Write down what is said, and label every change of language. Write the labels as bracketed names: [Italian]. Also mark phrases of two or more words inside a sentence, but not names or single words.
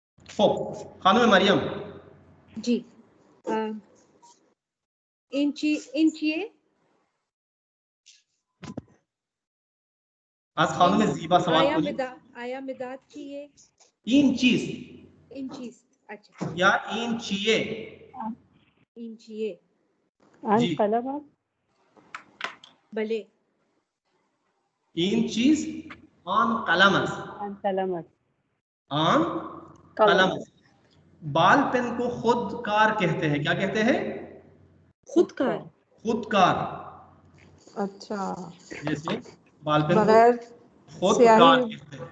[Persian] خب خانم مریم जी इंचिए از خانم زیبا سوال کنید. آیا مداد चाहिए این چیز इंचीज अच्छा या این چیه इंचिए [Hindi] जी कलम [Persian] भले این چیز آن قلم است. कलम آن قلم. [Hindi] बाल पेन को खुदकार कहते हैं, क्या कहते हैं? खुदकार खुदकार। अच्छा, जैसे बाल पेन को बगैर खुदकार स्याही कहते हैं,